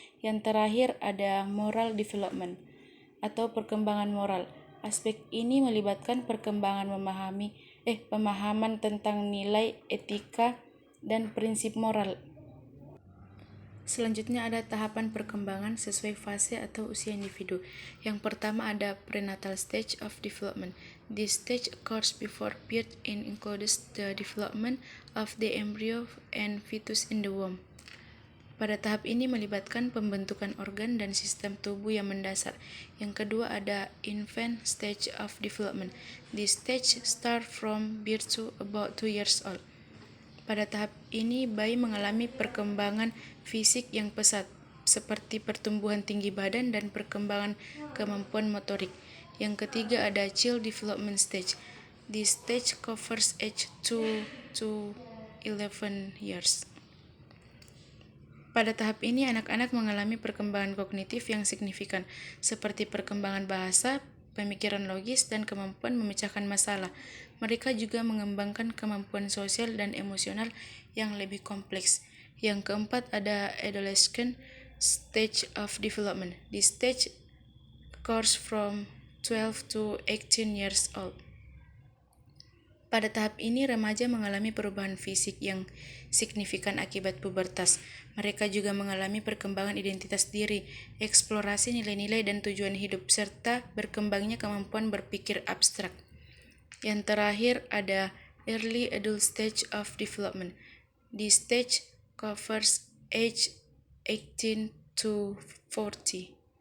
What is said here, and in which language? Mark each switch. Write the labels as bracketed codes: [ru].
[id] Yang terakhir ada [en] moral development [id] atau perkembangan moral. Aspek ini melibatkan perkembangan pemahaman tentang nilai, etika, dan prinsip moral. Selanjutnya ada tahapan perkembangan sesuai fase atau usia individu. Yang pertama ada [en] prenatal stage of development. This stage occurs before birth and includes the development of the embryo and fetus in the womb. [id] Pada tahap ini melibatkan pembentukan organ dan sistem tubuh yang mendasar. Yang kedua ada [en] infant stage of development. This stage starts from birth to about 2 years old. [id] Pada tahap ini, bayi mengalami perkembangan fisik yang pesat, seperti pertumbuhan tinggi badan dan perkembangan kemampuan motorik. Yang ketiga ada [en] child development stage. This stage covers age 2 to 11 years. [id] Pada tahap ini, anak-anak mengalami perkembangan kognitif yang signifikan, seperti perkembangan bahasa, pemikiran logis, dan kemampuan memecahkan masalah. Mereka juga mengembangkan kemampuan sosial dan emosional yang lebih kompleks. Yang keempat ada [en] adolescent stage of development. This stage occurs from 12 to 18 years old. [id] Pada tahap ini, remaja mengalami perubahan fisik yang signifikan akibat pubertas. Mereka juga mengalami perkembangan identitas diri, eksplorasi nilai-nilai dan tujuan hidup, serta berkembangnya kemampuan berpikir abstrak. Yang terakhir ada [en] early adult stage of development. This stage covers age 18 to 40.